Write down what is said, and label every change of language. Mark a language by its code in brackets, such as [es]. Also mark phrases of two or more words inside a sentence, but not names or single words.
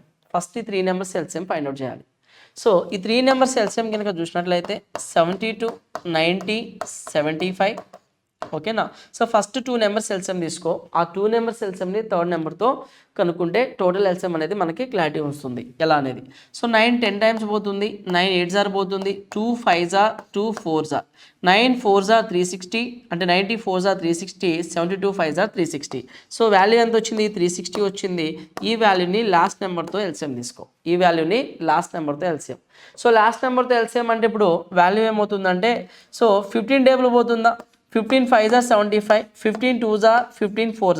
[te] ఫస్ట్ ఈ [en] 3 numbers LCM find out [te] చేయాలి. సో ఈ [en] 3 numbers LCM [te] కనుక చూసినట్లయితే 72 90 75. ఓకేనా? [en] so first 2 numbers LCM [te] తీసుకో. ఆ 2 నెంబర్స్ ఎల్సిఎంని థర్డ్ నెంబర్తో కనుక్కుంటే [en] total LCM [te] అనేది మనకి క్లారిటీ వస్తుంది ఎలా అనేది. సో 9 10 టైమ్స్ పోతుంది, 9 8s పోతుంది, 2 5s 2 4s 9 4s 360 అంటే 90 4s 360, 72 5s 360. [en] so value [te] ఎంత వచ్చింది? 360 వచ్చింది. ఈ వాల్యూని లాస్ట్ నెంబర్తో ఎల్సిఎం తీసుకో. ఈ వాల్యూని లాస్ట్ నెంబర్తో ఎల్సిఎం. సో లాస్ట్ నెంబర్తో ఎల్సిఎం అంటే ఇప్పుడు వాల్యూ ఏమవుతుందంటే సో 15 టేబుల్ పోతుందా? [en] 15 5s 75, 15 2s 15 4s.